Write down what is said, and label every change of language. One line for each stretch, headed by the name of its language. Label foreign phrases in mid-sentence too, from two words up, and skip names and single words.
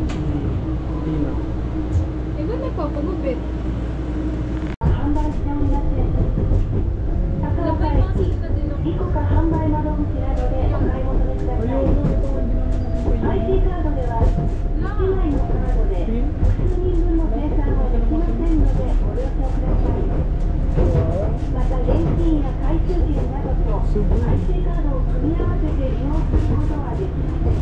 Filipino: Hindi na. Eh, ba't nagpapagupit?
Japanese: 販売しておりません。高岡駅リコカ販売窓口などでお買い求めください。
Filipino: Ayoko, ito hindi naman
Japanese: IC カードでは1枚のカードで数人分の生産はできませんのでご了承ください。また現金や回収券などと IC カードを組み合わせて利用することはできません。